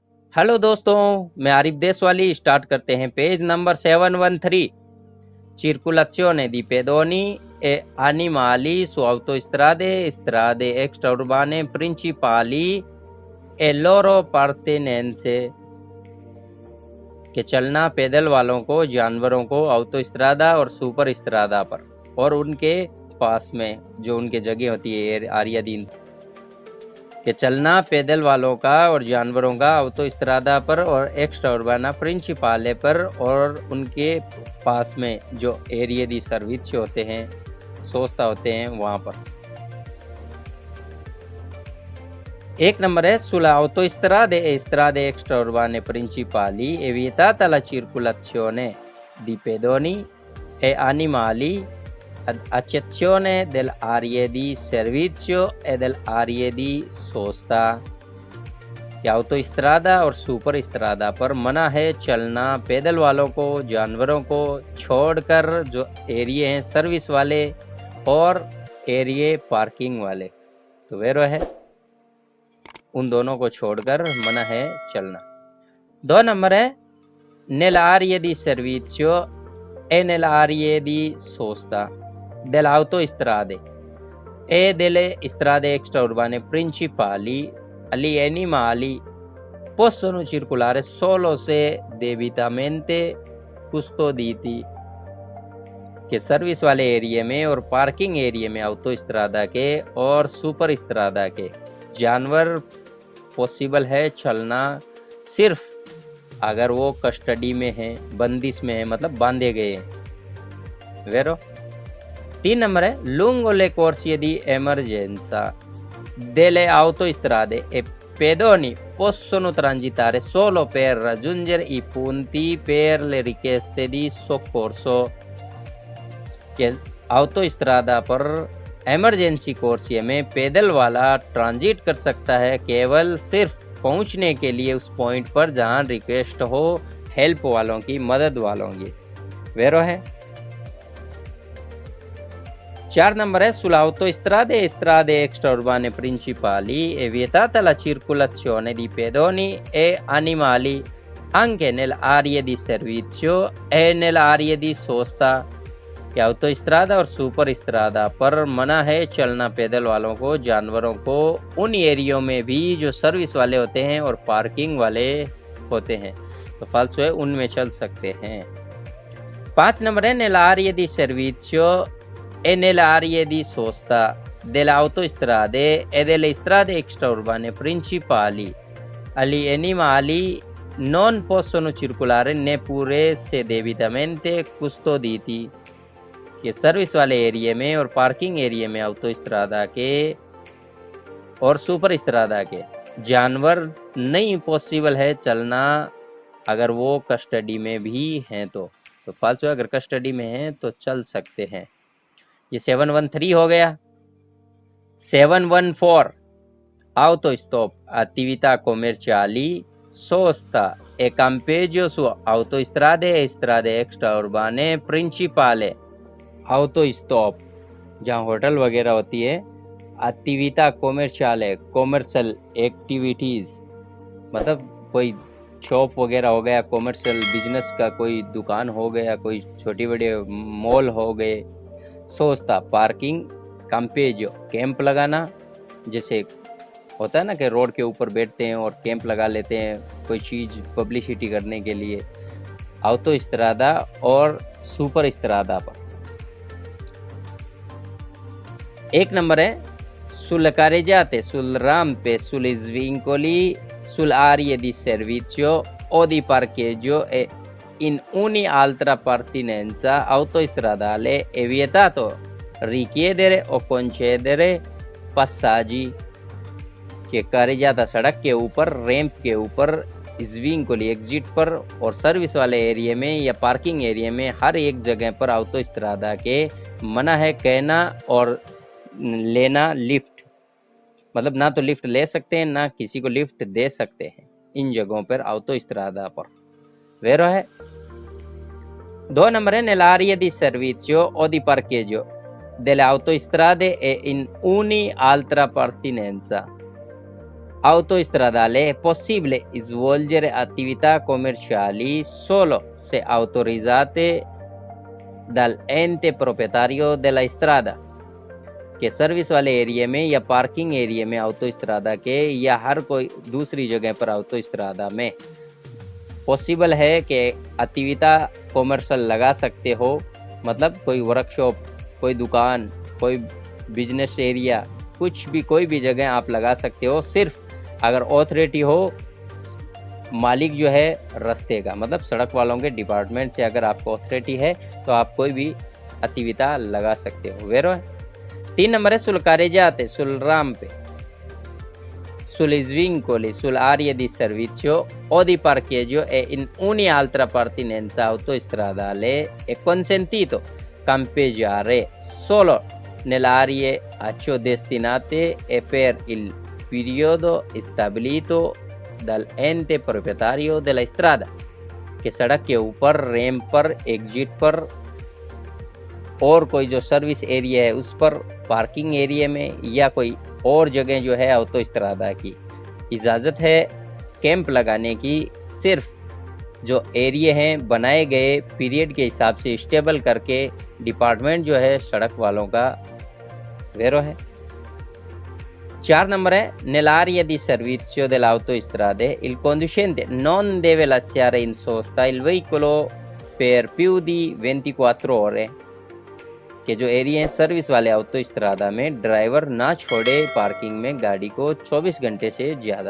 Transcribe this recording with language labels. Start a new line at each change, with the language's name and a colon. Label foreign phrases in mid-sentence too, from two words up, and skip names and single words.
Hindi: हेलो दोस्तों, मैं आरिफ देशवाली। स्टार्ट करते हैं पेज नंबर 713।
Italian: Circolazione di pedoni e animali su autostrade extraurbane principali e loro pertinenze।
Hindi: के चलना पैदल वालों को, जानवरों को ऑटोस्ट्रादा और सुपर स्ट्रादा पर और उनके पास में जो उनके जगह होती है आरियादीन के चलना पैदल वालों का और जानवरों का ऑटोस्ट्रादा पर और
Italian: extraurbana principale
Hindi: पर और उनके पास में जो
Italian: aree di servizio
Hindi: होते हैं, सोचता होते हैं वहां पर। एक नंबर है
Italian: sulla autostrade e strade extraurbane principali è vietata la circolazione di pedoni e animali ad eccezione delle aree di servizio e delle aree di sosta।
Hindi: ऑटोस्ट्रादा और सुपर स्ट्रादा पर मना है चलना पैदल वालों को, जानवरों को छोड़कर जो एरिया हैं सर्विस वाले और एरिया पार्किंग वाले, तो वेरो है उन दोनों को छोड़कर मना है चलना। 2 नंबर है
Italian: nell'area di servizio e nell'area di sosta delle autostrade e delle strade extraurbane principali gli animali possono circolare solo se debitamente custoditi।
Hindi: के सर्विस वाले एरिया में और
English: parking area
Hindi: में ऑटोस्ट्रादा के और सुपर स्ट्रादा के जानवर पॉसिबल है चलना सिर्फ अगर वो कस्टडी में है, बंदिश में है, मतलब बांधे गए हैं। वेरो 3 नंबर है
Italian: lungo le corsie di emergenza delle autostrade e pedoni possono transitare solo per raggiungere i punti per le richieste di soccorso।
Hindi: के ऑटोस्ट्रादा पर इमरजेंसी कोर्सिया में पैदल वाला ट्रांजिट कर सकता है केवल सिर्फ पहुंचने के लिए उस पॉइंट पर जहां रिक्वेस्ट हो हेल्प वालों की, मदद वालों की। वेरो है 4 नंबर है
Italian: sulla autostrade e strade extraurbane principali è vietata la circolazione di pedoni e animali anche nell'area di servizio e nell'area di sosta।
Hindi: कि ऑटोस्ट्रादा और सुपर स्ट्रादा पर मना है चलना पैदल वालों को, जानवरों को उन एरियो में भी जो सर्विस वाले होते हैं और पार्किंग वाले होते हैं, तो फाल्सो है उनमें चल सकते हैं। 5 नंबर है
Italian: nell'area di servizio e nell'area di sosta delle autostrade e delle strade extraurbane principali gli animali non possono circolare neppure se debitamente custoditi।
Hindi: कि सर्विस वाले एरिया में और
English: parking area
Hindi: में ऑटोस्ट्रादा के और सुपर स्ट्रादा के जानवर नहीं पॉसिबल है चलना अगर वो कस्टडी में भी हैं तो फाल्सो अगर कस्टडी में हैं तो चल सकते हैं। ये 713 हो गया।
Italian: 714 autostop attività commerciali sosta e campeggio su autostrade e strade extraurbane principali।
Hindi: ऑटो स्टॉप जहाँ होटल वगैरह होती है,
Italian: attività commerciali
Hindi: है,
English: commercial activities
Hindi: मतलब कोई शॉप वगैरह हो गया,
English: commercial business
Hindi: का कोई दुकान हो गया, कोई छोटी बड़ी मॉल हो गए। सोचता पार्किंग, कैंपेजो कैंप लगाना, जैसे होता है ना कि रोड के ऊपर बैठते हैं और कैंप लगा लेते हैं कोई चीज पब्लिसिटी करने के लिए। ऑटोस्ट्रादा और सुपर स्ट्रादा पर 1 नंबर है
Italian: sulle carreggiate sul rampe sulle svincoli sull'area di servizio o di parcheggio e in ogni altra pertinenza autostradale è vietato richiedere o concedere passaggi।
Hindi: के carreggiata सड़क के ऊपर, रैंप के ऊपर, स्विंकोली एग्जिट पर और सर्विस वाले एरिया में या
English: parking area
Hindi: में हर एक जगह पर ऑटोस्ट्रादा के मना है कहना और लेना लिफ्ट, मतलब ना तो लिफ्ट ले सकते हैं ना किसी को लिफ्ट दे सकते हैं इन जगहों पर ऑटोस्ट्रादा पर। वेरो है 2 नंबर है
Italian: nell'area di servizio o di parcheggio delle autostrade e in ogni altra pertinenza autostradale è possibile svolgere attività commerciali solo se autorizzate dall'ente proprietario della strada,
Hindi: कि सर्विस वाले एरिया में या
English: parking area
Hindi: में ऑटोस्ट्रादा के या हर कोई दूसरी जगह पर ऑटोस्ट्रादा में पॉसिबल है कि
Italian: attività commerciali
Hindi: लगा सकते हो, मतलब कोई वर्कशॉप, कोई दुकान, कोई
English: business area,
Hindi: कुछ भी कोई भी जगह आप लगा सकते हो, सिर्फ अगर ऑथोरिटी हो मालिक जो है रास्ते का, मतलब सड़क वालों के डिपार्टमेंट से अगर आपको ऑथोरिटी है तो आप कोई भी अतिविता लगा सकते हो। वेरो है। 3 नंबर है
Italian: sul carreggiate, sul rampe, sugli svincoli, sull'area di servizio o di parcheggio e in ogni altra pertinenza autostradale è consentito campeggiare solo nelle aree a ciò destinate e per il periodo stabilito dall'ente proprietario della strada,
Hindi: कि सड़क के ऊपर, रैंप पर, एग्जिट पर और कोई जो
English: service area
Hindi: है उस पर,
English: parking area
Hindi: में या कोई और जगह जो है ऑटोस्ट्रादा की इजाज़त है कैंप लगाने की, सिर्फ जो एरिया हैं बनाए गए पीरियड के हिसाब से स्टेबल करके डिपार्टमेंट जो है सड़क वालों का वेरो है। 4 नंबर है
Italian: nell'area di servizio dell'autostrada il conducente non deve lasciare in sosta il veicolo per più di 24 ore,
Hindi: कि जो एरिया है सर्विस वाले ऑटोस्ट्रादा में ड्राइवर ना छोड़े पार्किंग में गाड़ी को 24 घंटे से ज्यादा।